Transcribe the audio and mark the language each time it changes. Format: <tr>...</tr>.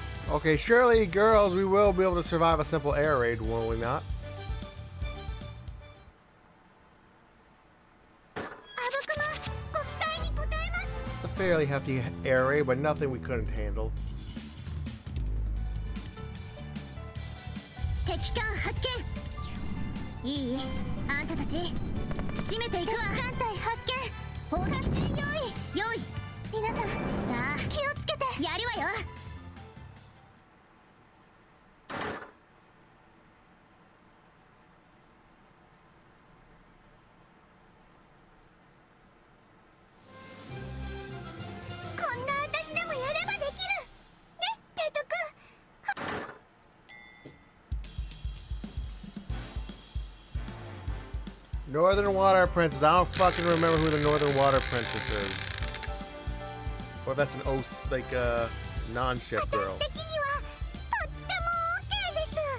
<en>Okay, surely, girls, we will be able to survive a simple air raid, will we not?</en> <ja>あぶくまご期待に応えます。</ja> <en>A fairly hefty air raid, but nothing we couldn't handle.</en> <ja>敵艦発見。いい？あんたたち締めていくわ。敵艦隊発見。砲撃戦用意。皆さんさあ気をつけてやるわよ。こんな私でもやればできるね、提督。</ja> <en>Northern Water Princess. I don't fucking remember who the Northern Water Princess is. Or if that's an like non-ship girl.</en> <ja>私的にはとっても OK です。</ja>